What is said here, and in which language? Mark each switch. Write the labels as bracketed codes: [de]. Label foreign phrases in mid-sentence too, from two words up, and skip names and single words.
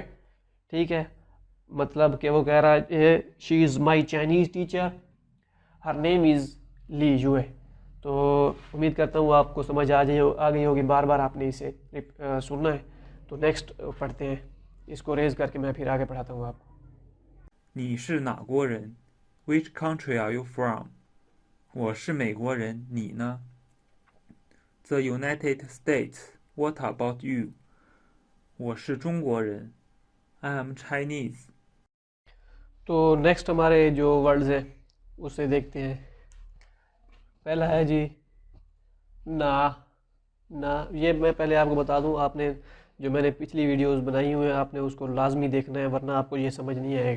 [hi] ठीक है, मतलब कि वो कह रहा है [en] She is my Chinese teacher, her name is Li Yue. [hi] तो उम्मीद करता हूँ आपको समझ आ गई होगी, बार बार आपने इसे सुनना है। तो नेक्स्ट पढ़ते हैं, इसको रेज करके मैं फिर आगे पढ़ाता हूँ आपको। [zh] 你是哪国人 ？ [en] Which country are you from？ [zh] 我是美国人，你呢？ [en] The United States. What about you？ [zh] 我是中国人。 [en] I am Chinese。 [hi] तो नेक्स्ट हमारे जो वर्ड्स हैं उसे देखते हैं। पहला है जी ना। ना ये मैं पहले आपको बता दूं, आपने जो मैंने पिछली वीडियोस बनाई हुई हैं आपने उसको लाजमी देखना है, वरना आपको ये समझ नहीं आएगा।